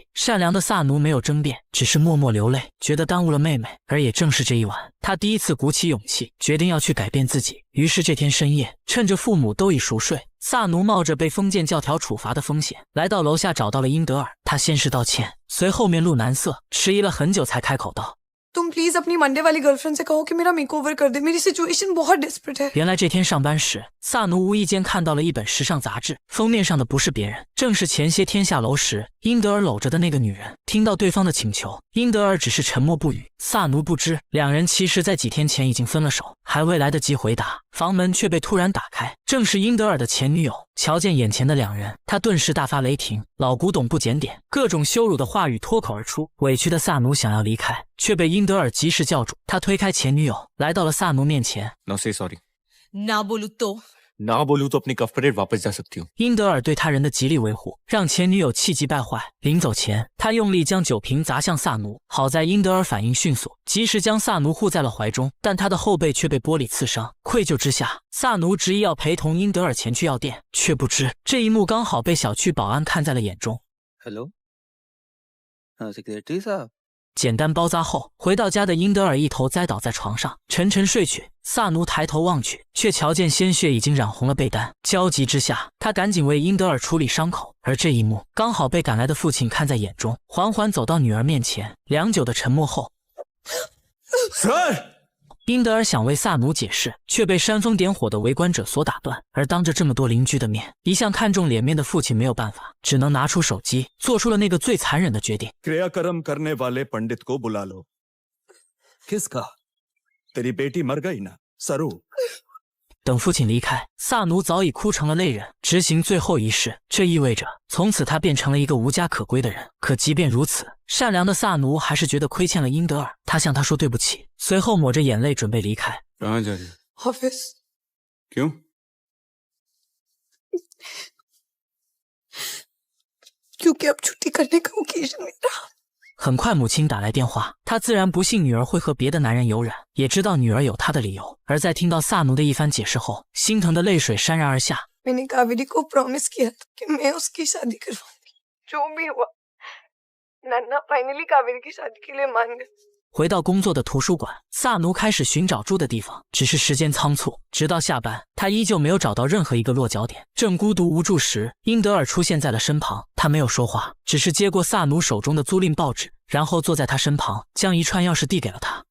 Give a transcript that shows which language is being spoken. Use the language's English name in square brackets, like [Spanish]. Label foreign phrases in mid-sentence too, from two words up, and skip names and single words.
[Chinese] 善良的萨奴没有争辩，只是默默流泪，觉得耽误了妹妹。而也正是这一晚，他第一次鼓起勇气，决定要去改变自己。于是这天深夜，趁着父母都已熟睡，萨奴冒着被封建教条处罚的风险，来到楼下找到了英德尔。他先是道歉，随后面露难色，迟疑了很久才开口道 [Hindi] तुम प्लीज अपनी मंडे वाली गर्लफ्रेंड से कहो कि मेरा मेकओवर कर दे, मेरी सिचुएशन बहुत डेस्परेट है। [Chinese] 原来这天上班时，萨奴无意间看到了一本时尚杂志，封面上的不是别人，正是前些天下楼时英德尔搂着的那个女人。听到对方的请求，英德尔只是沉默不语。萨奴不知，两人其实在几天前已经分了手，还未来得及回答，房门却被突然打开，正是英德尔的前女友。瞧见眼前的两人，他顿时大发雷霆，老古董不检点，各种羞辱的话语脱口而出。委屈的萨奴想要离开，却被英德尔及时叫住。他推开前女友，来到了萨奴面前。 [English] Now say sorry。 [Hindi] ना बोलूं तो ना बोलूं तो अपनी कफ परेड वापस जा सकती हूँ。 [Chinese] 英德尔对他人的极力维护，让前女友气急败坏。临走前，他用力将酒瓶砸向萨奴，好在英德尔反应迅速，及时将萨奴护在了怀中，但他的后背却被玻璃刺伤。愧疚之下，萨奴执意要陪同英德尔前去药店，却不知这一幕刚好被小区保安看在了眼中。 [Hindi] हेलो हाँ सेक्रेटरी साहब। [Chinese] 简单包扎后，回到家的英德尔一头栽倒在床上，沉沉睡去。萨奴抬头望去，却瞧见鲜血已经染红了被单。焦急之下，他赶紧为英德尔处理伤口，而这一幕刚好被赶来的父亲看在眼中，缓缓走到女儿面前。良久的沉默后，英德尔想为萨奴解释，却被煽风点火的围观者所打断。而当着这么多邻居的面，一向看重脸面的父亲没有办法，只能拿出手机，做出了那个最残忍的决定。 [Hindi] क्रियाकर्म करने वाले पंडित को बुला लो। किसका? तेरी बेटी मर गई ना, सरू। [Chinese] 等父亲离开，萨奴早已哭成了泪人，执行最后仪式。这意味着从此他变成了一个无家可归的人。可即便如此，善良的萨奴还是觉得亏欠了英德尔，他向他说对不起，随后抹着眼泪准备离开。 [Hindi] कहाँ जा रही है? ऑफिस क्यों? क्योंकि अब छुट्टी करने का ओकेजन मेरा। [Chinese] 很快母亲打来电话，她自然不信女儿会和别的男人有染，也知道女儿有她的理由。而在听到萨奴的一番解释后，心疼的泪水潸然而下。 [Hindi] मैंने कावेरी को प्रॉमिस किया था कि मैं उसकी शादी करवाऊंगी। जो भी हुआ, नन्ना फाइनली कावेरी की शादी के लिए मान गए। [Chinese] 回到工作的图书馆，萨奴开始寻找住的地方，只是时间仓促，直到下班，他依旧没有找到任何一个落脚点。正孤独无助时，英德尔出现在了身旁，他没有说话，只是接过萨奴手中的租赁报纸，然后坐在他身旁，将一串钥匙递给了他。